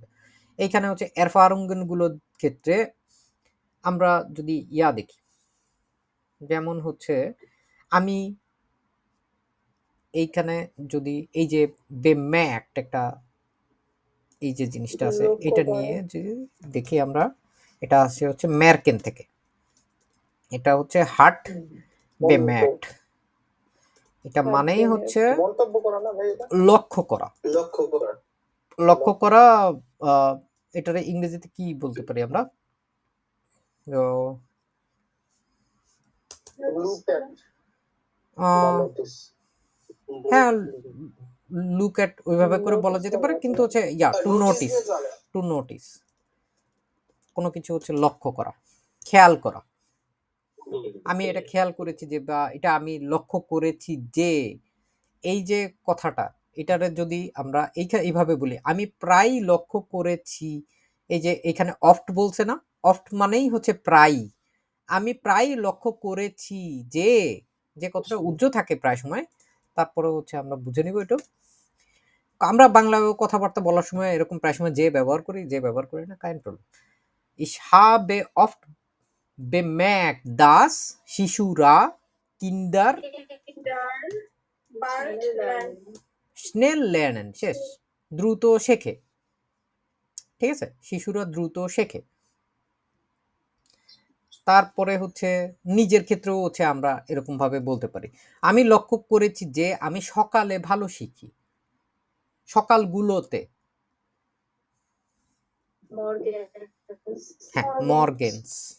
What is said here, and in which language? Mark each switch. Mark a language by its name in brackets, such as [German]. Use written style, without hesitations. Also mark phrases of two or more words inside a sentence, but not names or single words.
[Bangla] এইখানে হচ্ছে এরফারুঙ্গনগুলোর ক্ষেত্রে আমরা যদি ইয়া দেখি, যেমন হচ্ছে আমি এইখানে যদি এই যে বেম্যাক্ট একটা এই যে জিনিসটা আছে এটা নিয়ে যদি দেখি আমরা, এটা আসছে হচ্ছে ম্যারকেন থেকে, এটা হচ্ছে [German] hat bemerkt, [Bangla] এটা মানেই হচ্ছে মন্তব্য করা না ভাই, এটা লক্ষ্য করা, লক্ষ্য করা, লক্ষ্য করা। এটারে ইংরেজিতে কি বলতে পারি আমরা? তো, [English] look at notice, [Bangla] হ্যাঁ, [English] look at [Bangla] ওইভাবে করে বলা যেতে পারে, কিন্তু হচ্ছে ইয়া [English] to notice, to notice, [Bangla] কোনো কিছু হচ্ছে লক্ষ্য করা, খেয়াল করা। আমি এটা খেয়াল করেছি যে, বা এটা আমি লক্ষ্য করেছি যে, এই যে কথাটা, এটারে যদি আমরা এইভাবে বলি, আমি প্রায় লক্ষ্য করেছি, এই যে এখানে অফট বলছে না, অফট মানেই হচ্ছে প্রায়, আমি প্রায় লক্ষ্য করেছি যে, যে কথাটা উজ্জ্ব থাকে প্রায় সময়, তারপরে হচ্ছে আমরা বুঝে নিব এটা। আমরা বাংলা কথাবার্তা বলার সময় এরকম প্রায় সময় যে ব্যবহার করি, যে ব্যবহার করি না, [German] kein Problem. Ich habe oft bemerkt, dass শিশুরা Kinder schnell lernen, [Bangla] শেষ, দ্রুত শেখে, ঠিক আছে? শিশুরা দ্রুত শেখে। তারপরে হচ্ছে নিজের ক্ষেত্রেও হচ্ছে আমরা এরকম ভাবে বলতে পারি, আমি লক্ষ্য করেছি যে আমি সকালে ভালো শিখি, সকালগুলোতে, হ্যাঁ, মর্গেন্স।